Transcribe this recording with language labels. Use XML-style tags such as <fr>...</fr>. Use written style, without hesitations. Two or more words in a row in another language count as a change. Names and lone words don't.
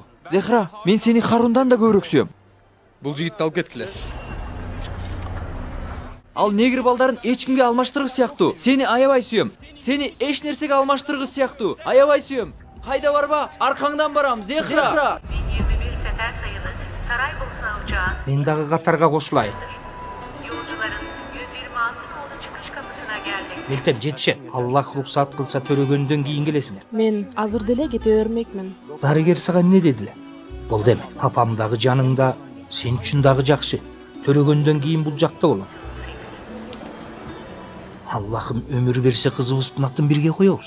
<ky>Зехра, мен сени Харундан да көбүрөөк сүйөм. Бул жигитти алып кеткиле. Ал негр балдарын эч кимге алмаштыргыс сыяктуу. Сени аябай сүйөм. Сени эч нерсеге алмаштыргыс сыяктуу. Аябай сүйөм. Кайда барба? Аркаңдан барам, Зехра.</ky> <tr>1021 sefer sayılı Saraybosna uçağı</tr> <ky>Мен дагы катарга кошулайын.</ky> <tr>yolcuların 126 nolu çıkış kapısına gelmesi.</tr> <ky>Мектеп жетишет. Аллах уруксат кылса төрөгөндөн кийин келесиңер. Мен азыр деле кете бермекмин. Дарыгер сага эмне дедиле? Болду эме. Папам дагы жаныңда, сен үчүн дагы жакшы. Төрөгөндөн кийин бул жакта болот. Аллахым өмүр берсе кызыбыздын атын бирге коебуз.</ky>